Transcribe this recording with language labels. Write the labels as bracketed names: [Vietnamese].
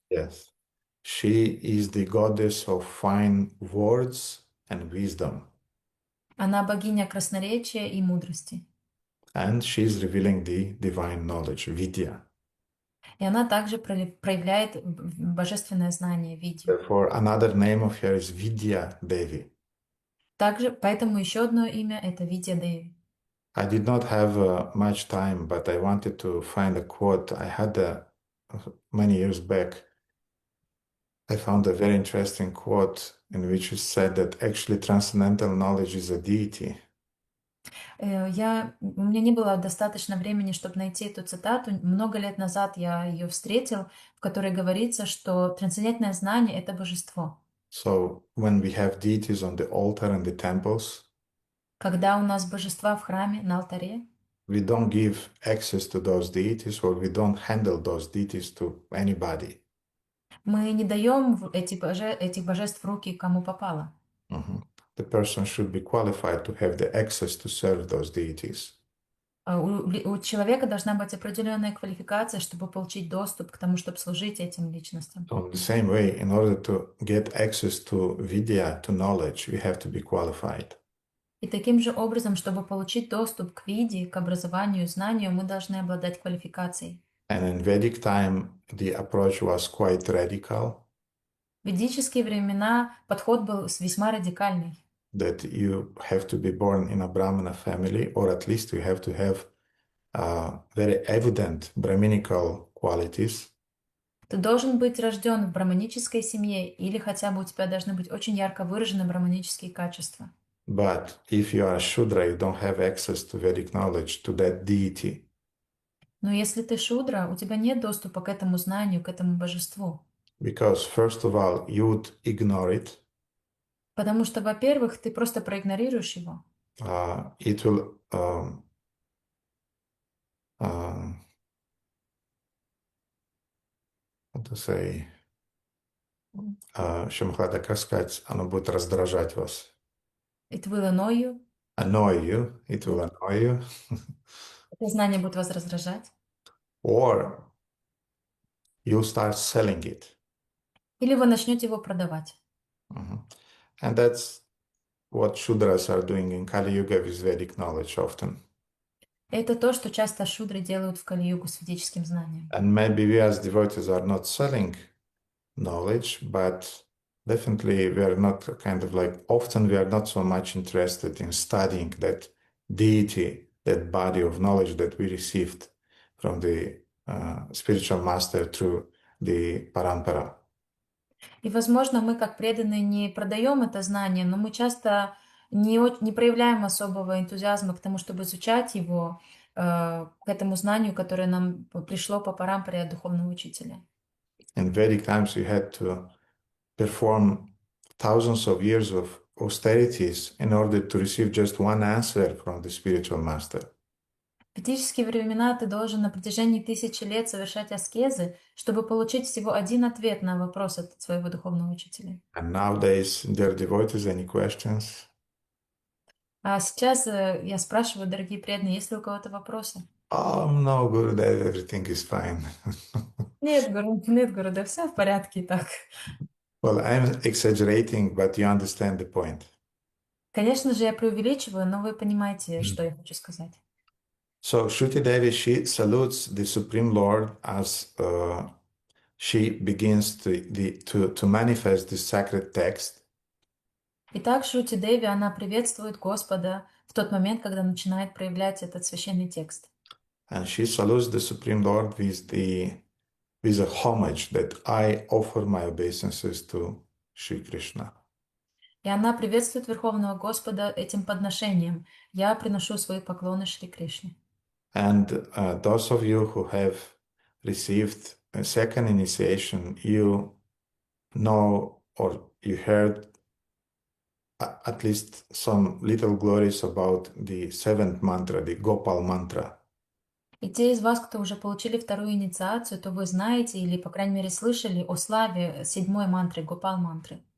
[English] yes, she is the goddess of fine words and wisdom. [Russian] Она богиня красноречия и мудрости. [English] And she is revealing the divine knowledge, Vidya. [Russian] И она также проявляет божественное знание, видео. [English] Therefore, another name of her is Vidya Devi. [Russian] Также, поэтому еще одно имя — это Видья Деви. [English] I did not have much time, but I wanted to find a quote. I had many years back. I found a very interesting quote in which it said that actually transcendental knowledge is a deity. [Russian] У меня не было достаточно времени, чтобы найти эту цитату. Много лет назад я ее встретил, в которой говорится, что трансцендентное знание — это божество. [English] So when we have deities on the altar and the temples, [Russian] Когда у нас божества в храме, на алтаре, [English] we don't give access to those deities or we don't handle those deities to anybody. [Russian] мы не даем этих божеств в руки кому попало. Mhm. [English] The person should be qualified to have the access to serve those deities. [Russian] У человека должна быть определенная квалификация, чтобы получить доступ к тому, чтобы служить этим личностям. [English] So in the same way, in order to get access to vidya, to knowledge, we have to be qualified. [Russian] И таким же образом, чтобы получить доступ к виде, к образованию, знанию, мы должны обладать квалификацией. [English] And in Vedic time, the approach was quite radical, [Russian] В ведические времена подход был весьма радикальный. [English] that you have to be born in a Brahmana family, or at least you have to have very evident Brahminical qualities. [Russian] Ты должен быть рожден в браманической семье, или хотя бы у тебя должны быть очень ярко выражены браманические качества. [English] But if you are a Shudra, you don't have access to Vedic knowledge, to that deity. [Russian] Но если ты шудра, у тебя нет доступа к этому знанию, к этому божеству. [English] Because, first of all, you would ignore it. [Russian] Потому что, во-первых, ты просто проигнорируешь его. [English] It will how to say, [Russian] Шамхада, как сказать, оно будет раздражать вас. [English] It will annoy you. Annoy you, it will annoy you. [Russian] Это знание будет вас раздражать. [English] Or you start selling it. [Russian] Или вы начнете его продавать. Mhm. [English] And that's what Shudras are doing in Kali Yuga with Vedic knowledge often. [Russian] Это то, что часто шудры делают в Кали-югу с ведическим знанием. [English] And maybe we as devotees are not selling knowledge, but definitely we are not kind of like, often we are not so much interested in studying that deity, that body of knowledge that we received from the spiritual master through the parampara. [Russian] И, возможно, мы, как преданные, не продаем это знание, но мы часто не проявляем особого энтузиазма к тому, чтобы изучать его, к этому знанию, которое нам пришло по парампаре от духовного учителя. [English] In Vedic times, we had to perform thousands of years of austerities in order to receive just one answer from the spiritual master. [Russian] В ведические времена ты должен на протяжении 1000 лет совершать аскезы, чтобы получить всего один ответ на вопрос от своего духовного учителя. [English] And nowadays, dear devotees, any questions? [Russian] А сейчас я спрашиваю, дорогие преданные, есть ли у кого-то вопросы? [English] Oh, no, Gurudev, everything is fine. [Russian] Нет, Гуру, да все в порядке и так. [English] Well, I'm exaggerating, but you understand the point. [Russian] Конечно же, я преувеличиваю, но вы понимаете, что я хочу сказать. [English] So Shruti Devi, she salutes the Supreme Lord as she begins to manifest the sacred text. [Russian] Итак, Шрути Деви, она приветствует Господа в тот момент, когда начинает проявлять этот священный текст. [English] And she salutes the Supreme Lord with a homage that I offer my obeisances to Sri Krishna. [Russian] И она приветствует Верховного Господа этим подношением. Я приношу свои поклоны Шри Кришне. [English] And those of you who have received a second initiation, you know or you heard at least some little glories about the seventh mantra, the Gopal mantra. [Russian] И те из вас, кто уже получили вторую инициацию, то вы знаете или, по крайней мере, слышали о славе седьмой мантры, Гопал мантры.